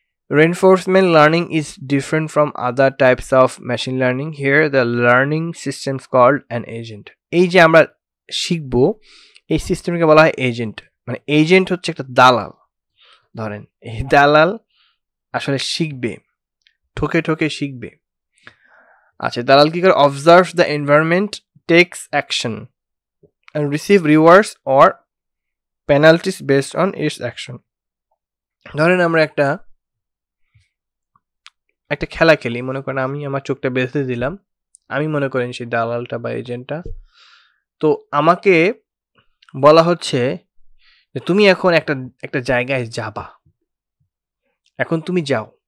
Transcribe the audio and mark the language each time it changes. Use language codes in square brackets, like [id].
[en] Reinforcement learning is different from other types of machine learning. Here the learning system is called an agent. [bn] এই যে আমরা শিখবো, এই সিস্টেমকে বলা হয় এজেন্ট। মানে এজেন্ট হচ্ছে একটা দালাল। ধরেন এই দালাল আসলে শিখবে, ঠকে ঠকে শিখবে। আচ্ছা, দালাল কি করে? [en] Observes the environment, takes action and receive rewards or penalties based on its action. [bn] ধরেন আমরা একটা খেলা খেলি, মনে করেন আমি আমার চোখটা বেঁধে দিলাম, আমি মনে করেন সেই দালালটা বা এজেন্টটা। তো আমাকে বলা হচ্ছে যে তুমি এখন একটা জায়গায় যাবা, এখন তুমি যাও।